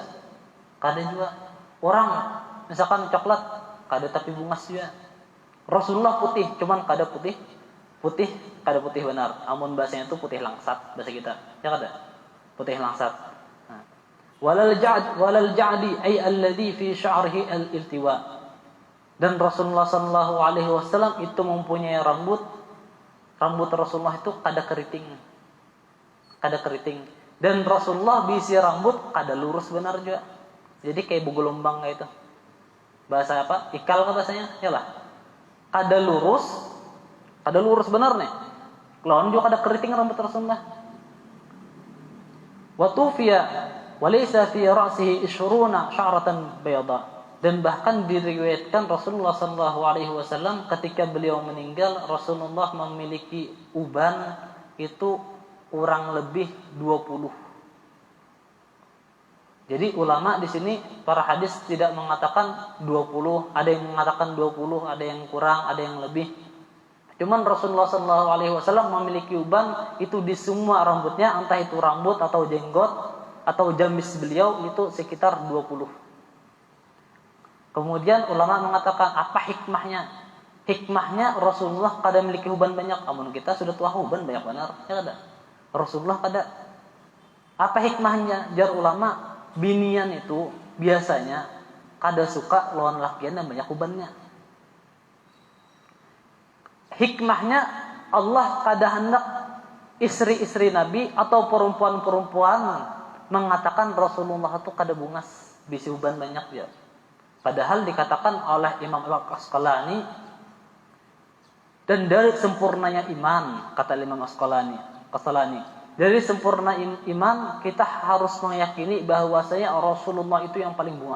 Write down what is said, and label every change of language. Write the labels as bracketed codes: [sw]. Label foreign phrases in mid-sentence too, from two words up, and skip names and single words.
[bjn] Kada juga. Orang misalkan coklat, kada tapi bungas juga. Rasulullah putih, cuman kada putih kada putih benar. Amun bahasanya itu putih langsat bahasa kita. Ya kada? Putih langsat. Nah. [ar] ولا الجعد أي الذي في شعره الالتواء. [bjn] Dan Rasulullah [ar] صلى الله عليه وسلم [bjn] itu mempunyai rambut Rasulullah itu kada keriting. Dan Rasulullah bisi rambut kada lurus benar juga. Jadi kayak bugelombang kayak itu. Bahasa apa? Ikal kan bahasanya? Yalah. Kada lurus benar nih. Lawan juga kada keriting rambut Rasulullah. [ar] وتوفي وليس في رأسه 20 شعرة بيضاء. [id] Dan bahkan diriwayatkan Rasulullah [ar] صلى الله عليه وسلم [id] ketika beliau meninggal, Rasulullah memiliki uban itu kurang lebih 20. Jadi ulama di sini para hadis tidak mengatakan 20, ada yang mengatakan 20, ada yang kurang, ada yang lebih. Cuman Rasulullah [ar] صلى الله عليه وسلم [id] memiliki uban itu di semua rambutnya, entah itu rambut atau jenggot atau jamis beliau itu sekitar 20. Kemudian ulama mengatakan apa hikmahnya? [bjn] Hikmahnya Rasulullah kada memiliki uban banyak. Amun kita sudah tua uban banyak benar, ya kada. Rasulullah kada. Apa hikmahnya? Jar ulama, binian itu biasanya kada suka lawan lakian yang banyak ubannya. Hikmahnya Allah kada hendak istri-istri Nabi atau perempuan-perempuan mengatakan Rasulullah itu kada bungas, bisi uban banyak dia. [id] Padahal dikatakan oleh Imam Al-Asqalani, dan dari sempurnanya iman, kata Imam Asqalani, dari sempurna iman kita harus meyakini bahwasanya Rasulullah itu yang paling bungas.